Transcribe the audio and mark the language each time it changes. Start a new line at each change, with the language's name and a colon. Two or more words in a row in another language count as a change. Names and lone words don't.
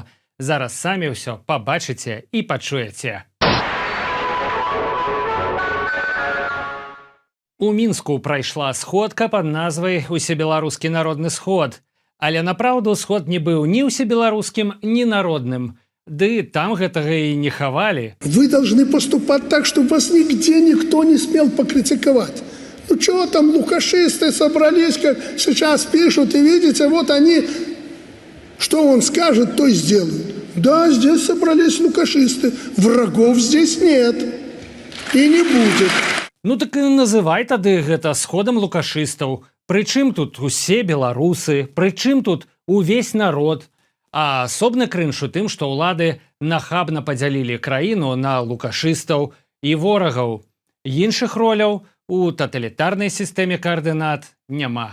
Belarusian: Зараз самі ўсё пабачыце і пачуеце. У Мінску прайшла сходка пад назвай «Усебеларускі народны сход». Але напраўду сход не быў ні ўсебеларускім, ні народным. Ды там гэтага і не хавалі.
Russian: Вы должны поступать так, чтобы вас нигде никто не смел покритиковать. Ну чего там лукашисты собрались, как сейчас пишут, и видите, вот они, что он скажет, то и сделают. Да, здесь собрались лукашисты, врагов здесь нет и не будет.
Belarusian: Ну так і называй тады гэта сходам лукашыстаў. Прычым тут усе беларусы, прычым тут увесь народ. А асобны крынж у тым, што ўлады нахабна падзялілі краіну на лукашыстаў і ворагаў. Іншых роляў у таталітарнай сістэме каардынат няма.